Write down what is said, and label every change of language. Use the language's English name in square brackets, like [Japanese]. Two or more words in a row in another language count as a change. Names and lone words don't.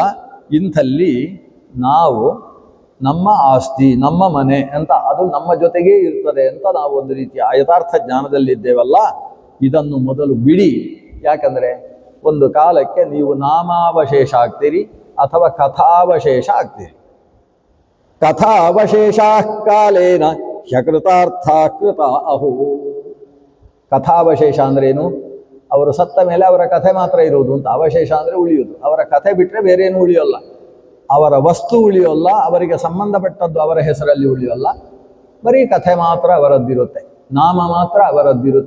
[Kannada] ಇಂಥಲ್ಲಿ ನಾವು ನಮ್ಮ ಆಸ್ತಿ, ನಮ್ಮ ಮನೆ ಅಂತ ಅದು ನಮ್ಮ ಜೊತೆಗೇ ಇರ್ತದೆ ಅಂತ ನಾವು ಒಂದು ರೀತಿಯ ಯಥಾರ್ಥ ಜ್ಞಾನದಲ್ಲಿದ್ದೇವಲ್ಲ, ಇದನ್ನು ಮೊದಲು ಬಿಡಿ. ಯಾಕಂದರೆ ಒಂದು ಕಾಲಕ್ಕೆ ನೀವು ನಾಮಾವಶೇಷ ಆಗ್ತೀರಿ ಅಥವಾ ಕಥಾವಶೇಷ ಆಗ್ತೀರಿ. [Sanskrit] ಕಥಾವಶೇಷ ಕಾಲೇನ ಹ್ಯಕೃತಾರ್ಥ ಕೃತ ಅಹೋ. [Kannada] ಕಥಾವಶೇಷ ಅಂದ್ರೇನು? ಅವರು ಸತ್ತ ಮೇಲೆ ಅವರ ಕಥೆ ಮಾತ್ರ ಇರುವುದು ಅಂತ. ಅವಶೇಷ ಅಂದರೆ ಉಳಿಯುವುದು. ಅವರ ಕಥೆ ಬಿಟ್ಟರೆ ಬೇರೇನು ಉಳಿಯೋಲ್ಲ. ಅವರ ವಸ್ತು ಉಳಿಯೋಲ್ಲ, ಅವರಿಗೆ ಸಂಬಂಧಪಟ್ಟದ್ದು ಅವರ ಹೆಸರಲ್ಲಿ ಉಳಿಯೋಲ್ಲ. ಬರೀ ಕಥೆ ಮಾತ್ರ ಅವರದ್ದಿರುತ್ತೆ, ನಾಮ ಮಾತ್ರ ಅವರದ್ದಿರುತ್ತೆ.